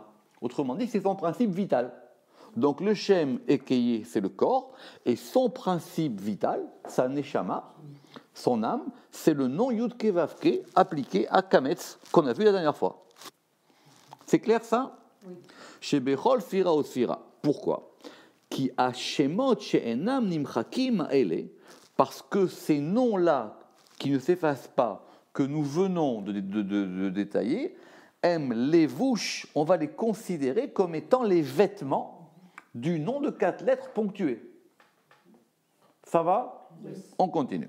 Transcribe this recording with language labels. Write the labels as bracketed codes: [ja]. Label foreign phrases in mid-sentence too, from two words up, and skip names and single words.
[fr] Autrement dit, c'est son principe vital. Donc le Shem Ekeye, c'est le corps, et son principe vital, sa Neshama, son âme, c'est le nom Yud Kevavke appliqué à Kametz, qu'on a vu la dernière fois. C'est clair ça? Oui. Chez Bechol Fira ou Sfira. Pourquoi? [he] כי השמות שאינם נמחקים אלה, [fr] parce que ces noms-là, qui ne s'effacent pas, que nous venons de détailler, aiment les vouches, on va les considérer comme étant les vêtements du nom de 4 lettres ponctuées. Ça va? Oui. On continue.